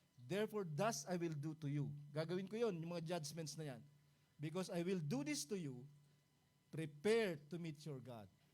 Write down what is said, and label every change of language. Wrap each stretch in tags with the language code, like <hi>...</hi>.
<en>Therefore, thus I will do to you.</en> <tl>Gagawin ko yon, yung mga judgments na yan.</tl> <en>Because I will do this to you, prepare to meet your God.</en>